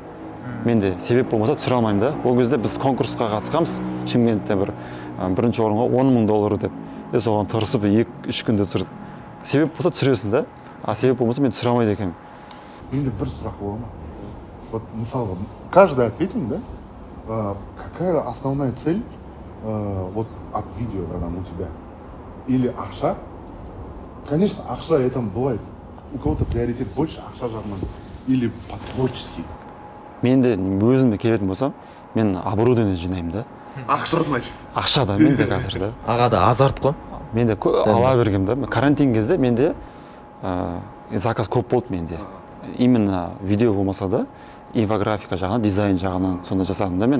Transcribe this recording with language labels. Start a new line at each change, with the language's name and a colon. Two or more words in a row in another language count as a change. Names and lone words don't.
Kazakh: Менде себеп болмаса түсіре алмаймын да. Ол кезде біз конкурсқа қатысқанбыз. Шымкентте бірінші орынға $10,000 деп. Соған тырысып 2-3 күнде түсірдік. Себеп болса түсіресің да. А себеп болмаса мен түсіре алмайды екенмін. Менде бір сұрақ бола ма? Вот мысалы,
Russian: каждый ответим, да? Какая основная цель вот от видео, когда у тебя? Или ақша? Конечно, ақша это бывает. У кого-то приоритет больше
Kazakh: ақша жағынан.
Russian: Или по-творчески.
Kazakh: Менде өзімде келетін болсам, мен оборудование жинаймын да. Ақша, значит. Ақша да менде қазір да. Аға да азарт қой. Менде ала бергем да. Карантин кезде менде заказ көп болды менде. Именно видео болмаса да, инфографика жағынан, дизайн жағынан сонда жасадым да мен.